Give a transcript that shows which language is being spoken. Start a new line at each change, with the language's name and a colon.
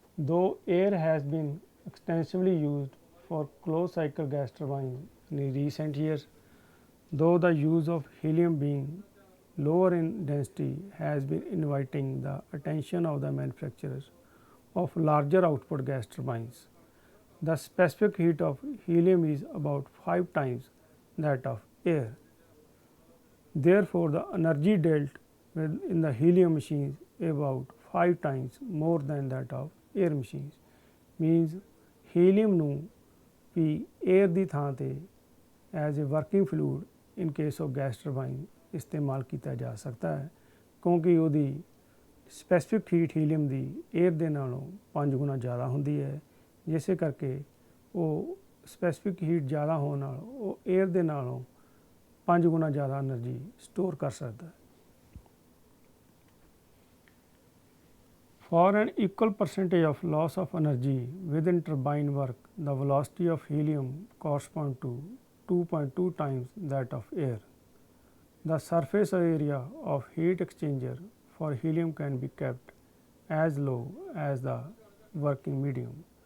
English: Though air has been extensively used for closed cycle gas turbines in recent years, though the use of helium being lower in density has been inviting the attention of the manufacturers of larger output gas turbines. The specific heat of helium is about 5 times that of air. Therefore, the energy dealt with in the helium machines about 5 times more than that of air machines.
Punjabi: Means helium ਨੂੰ ਵੀ air ਦੀ ਥਾਂ ਤੇ
English: as a working fluid in case of gas turbine
Punjabi: ਇਸਤੇਮਾਲ ਕੀਤਾ ਜਾ ਸਕਦਾ ਹੈ, ਕਿਉਂਕਿ ਉਹਦੀ ਸਪੈਸੀਫਿਕ ਹੀਟ ਹੀਲੀਅਮ ਦੀ 에ਅਰ ਦੇ ਨਾਲੋਂ 5 ਗੁਣਾ ਜ਼ਿਆਦਾ ਹੁੰਦੀ ਹੈ, ਜਿਸੇ ਕਰਕੇ ਉਹ ਸਪੈਸੀਫਿਕ ਹੀਟ ਜ਼ਿਆਦਾ ਹੋਣ ਨਾਲ ਉਹ 에ਅਰ ਦੇ ਨਾਲੋਂ 5 ਗੁਣਾ ਜ਼ਿਆਦਾ એનર્ਜੀ ਸਟੋਰ ਕਰ ਸਕਦਾ ਹੈ.
English: For an equal percentage of loss of energy within turbine work, the velocity of helium corresponds to 2.2 times that of air. The surface area of heat exchanger for helium can be kept as low as the working medium.